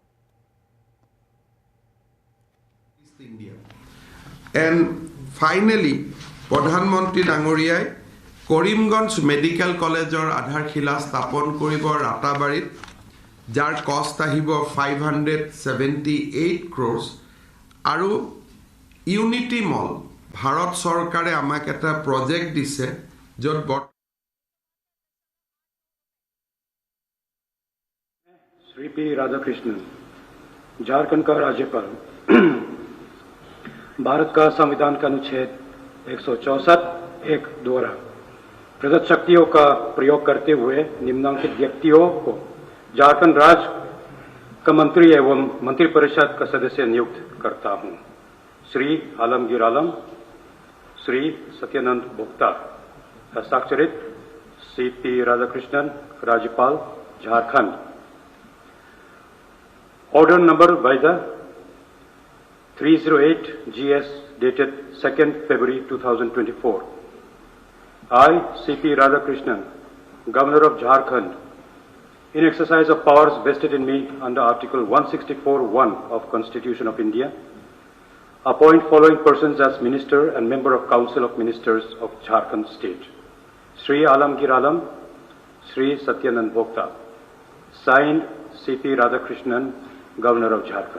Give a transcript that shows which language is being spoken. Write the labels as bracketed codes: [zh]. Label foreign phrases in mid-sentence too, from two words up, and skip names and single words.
[en] And finally, [as] প্ৰধানমন্ত্ৰী ডাঙৰীয়াই কৰিমগঞ্জ মেডিকেল কলেজৰ আধাৰশিলা স্থাপন কৰিব ৰাতাবাৰীত, যাৰ কষ্ট আহিব 578 crores আৰু ইউনিটি মল ভাৰত চৰকাৰে আমাক এটা প্ৰজেক্ট দিছে য'ত [hi] श्री पी राधाकृष्णन, झारखंड का राज्यपाल, भारत का संविधान का अनुच्छेद 164(1) द्वारा प्रदत्त शक्तियों का प्रयोग करते हुए निम्नलिखित व्यक्तियों को झारखंड राज्य का मंत्री एवं मंत्रिपरिषद का सदस्य नियुक्त करता हूं। श्री आलमगीर आलम, श्री सत्यानंद भोक्ता। हस्ताक्षरित CP राधाकृष्णन, राज्यपाल झारखंड। [en] Order number by the 308 GS dated 2nd February 2024. I, CP Radhakrishnan, Governor of Jharkhand, in exercise of powers vested in me under Article 164(1) of Constitution of India, appoint following persons as Minister and Member of Council of Ministers of Jharkhand State. Sri Alamgir Alam, Sri Satyanand Bhokta. Signed, CP Radhakrishnan, Governor of Jharkhand.